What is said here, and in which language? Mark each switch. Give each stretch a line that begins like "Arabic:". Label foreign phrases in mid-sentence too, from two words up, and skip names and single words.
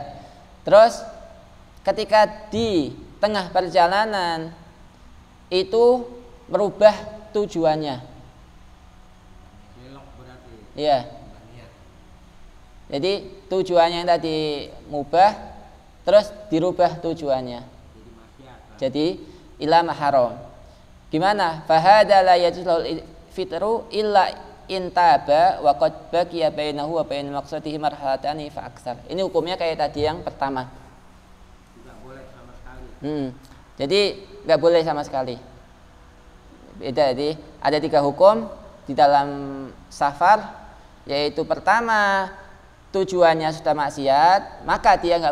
Indonesian: Terus ketika di tengah perjalanan itu merubah tujuannya. Iya. Jadi tujuannya yang tadi mubah, terus dirubah tujuannya. Jadi ila mahram. Gimana?
Arabic: فهذا لا يجوز الفطر إلا إن تاب وقد بقي بينه وبين مقصده مرحلتان فأكثر.
Indonesian: Ini hukumnya kayak tadi yang pertama. Tidak boleh sama sekali. Jadi nggak boleh sama sekali. Beda, jadi ada 3 hukum di dalam safar, yaitu pertama tujuannya sudah maksiat, maka dia nggak